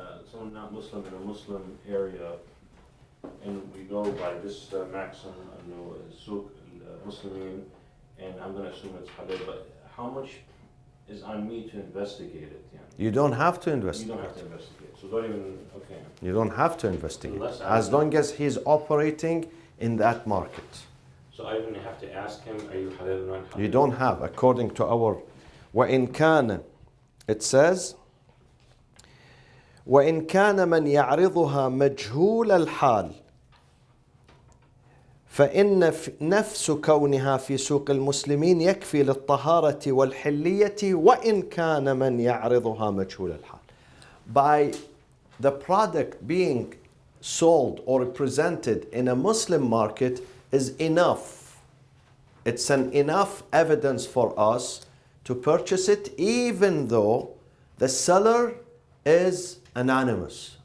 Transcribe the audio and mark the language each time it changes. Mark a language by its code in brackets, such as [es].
[en] Someone not Muslim in a Muslim area, and we go by this maxim, Suq Muslimin, and I'm going to assume it's halal, but how much is on me to investigate it? Yeah? You don't have to You investigate. don't have to investigate, so don't even, okay. You don't have to investigate. Unless As long as he's operating in that market. So I even have to ask him, are you halal or not halal? You don't have, according to our [ar] وَإِنْ كَانَ, [en] it says [ar] وَإِنْ كَانَ مَنْ يَعْرِضُهَا مَجْهُولَ الْحَالِ فإن نفس كونها في سوق المسلمين يكفي للطهارة والحلية وإن كان من يعرضها مجهول الحال. [en] By the product being sold or presented in a Muslim market is enough. It's an enough evidence for us to purchase it, even though the seller is anonymous.